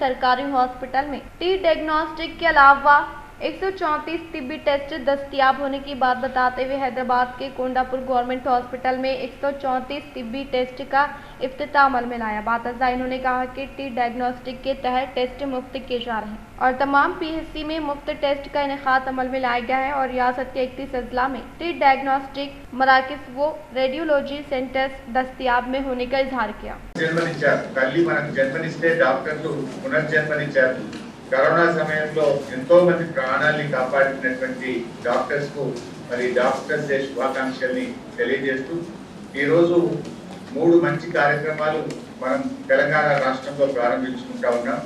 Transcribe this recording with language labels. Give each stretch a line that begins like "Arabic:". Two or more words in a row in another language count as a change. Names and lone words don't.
Urdu: سرکاری ہاسپٹل میں ڈائگنوسٹک کے علاوہ 134 طبی ٹیسٹ دستیاب ہونے کی بات بتاتے ہوئے حیدرآباد کے کونڈاپور گورنمنٹ ہاسپٹل میں 134 طبی ٹیسٹ کا افتتاح عمل میں لایا۔ بات ازاں انہوں نے کہا کہ ڈائگنوسٹک کے تحت ٹیسٹ مفت کیے جا رہے ہیں اور تمام PHC میں مفت ٹیسٹ کا انعقاد عمل میں لایا گیا ہے اور ریاست کے 31 اضلاع میں ڈائگنوسٹک مراکز و
English: radiology centers
Urdu: دستیاب میں ہونے کا اظہار کیا۔
Telugu: కరోనా సమయంలో ఎంతో మంది ప్రాణాలను కాపాడినటువంటి డాక్టర్స్ కు మరి డాక్టర్స్ డే శుభాకాంక్షల్ని తెలియజేస్తూ ఈ రోజు 3 మంచి కార్యక్రమాలు మనం తెలంగాణ రాష్ట్రంలో ప్రారంభించుకుంటా ఉన్నాం।